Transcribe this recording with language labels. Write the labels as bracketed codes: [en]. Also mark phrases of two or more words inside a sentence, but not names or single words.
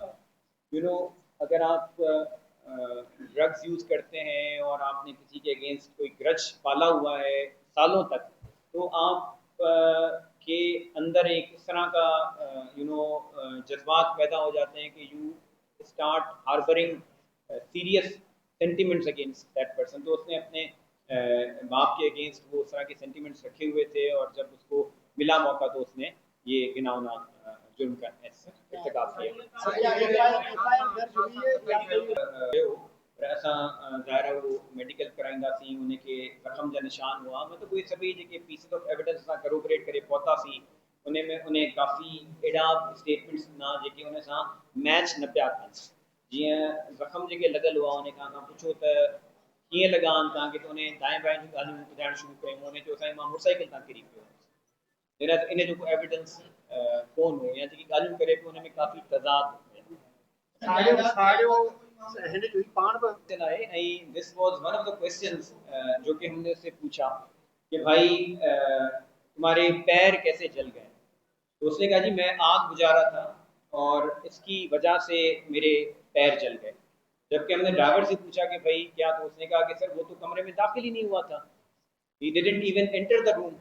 [en] you know [ur] اگر آپ [en] drugs use [ur] کرتے ہیں اور آپ نے کسی کے اگینسٹ کوئی گرج پالا ہوا ہے سالوں تک، تو آپ کے اندر ایک اس طرح کا جذبات پیدا ہو جاتے ہیں کہ [en] you start harbouring serious sentiments against that person. [ur] تو اس نے اپنے باپ کے اگینسٹ وہ اس طرح کے سینٹیمنٹس رکھے ہوئے تھے، اور جب اس کو ملا موقع تو اس نے یہ گھناؤنا جرم کا ارتکاب کیا. [sd] असां ज़ाहिर आहे वो मेडिकल कराईंदासीं, उनखे ज़ख़्म जा निशान हुआ, मतलब उहे सभई जेके [en] pieces of evidence [sd] असां करोबरेट करे पहुतासीं, उन में उन काफ़ी अहिड़ा स्टेटमेंट्स ॾिना जेके उन सां मैच न पिया थियनि। जीअं ज़ख़्म जेके लॻल हुआ, उन खां असां पुछो त कीअं लॻा आहिनि तव्हांखे, त उन दाएं बाएं जूं ॻाल्हियूं ॿुधाइणु शुरू कयूं। उन चयो साईं मां मोटरसाइकिल तां किरी पियो, इन जो को एविडेंस कोन हो, या जेकी ॻाल्हियूं करे पियो उन में काफ़ी तज़ाद [en] this was one of the questions [ur] جو کہ ہم نے اس سے پوچھا کہ بھائی تمہارے پیر کیسے جل گئے. تو اس نے کہا جی میں آگ بجھا رہا تھا اور اس کی وجہ سے میرے پیر جل گئے. جبکہ ہم نے ڈرائیور سے پوچھا کہ بھائی کیا، تو اس نے کہا کہ سر وہ تو کمرے میں داخل ہی نہیں ہوا تھا, [en] he didn't even enter the room.